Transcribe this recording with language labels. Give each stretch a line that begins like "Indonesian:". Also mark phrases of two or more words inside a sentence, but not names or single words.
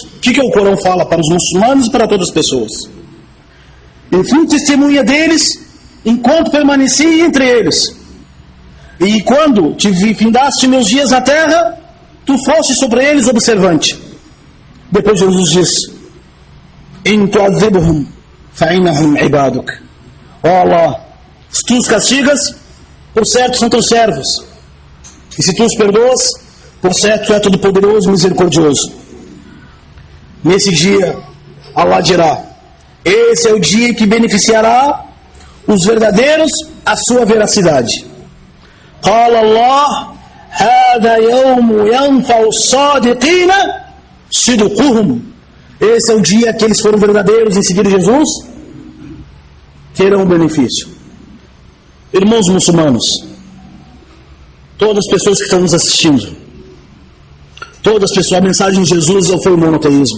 Portuguese: O que o Corão fala para os muçulmanos e para todas as pessoas? Eu fui testemunha deles, enquanto permaneci entre eles. E quando te findaste meus dias na terra, tu foste sobre eles observante. Depois Jesus diz:
Arabic: إن تعذبهم فإنهم عبادك.
Portuguese: Ó Allah, se tu os castigas, por certo são teus servos. E se tu os perdoas, por certo tu é todo poderoso e misericordioso. Nesse dia, Allah dirá: esse é o dia que beneficiará os verdadeiros a sua veracidade.
Arabic: قال الله هذا يوم ينفع الصادقين صدقهم.
Portuguese: Esse é o dia que eles foram verdadeiros em seguir Jesus, terão benefício. Irmãos muçulmanos, todas as pessoas que estão nos assistindo, todas as pessoas, a mensagem de Jesus foi o monoteísmo.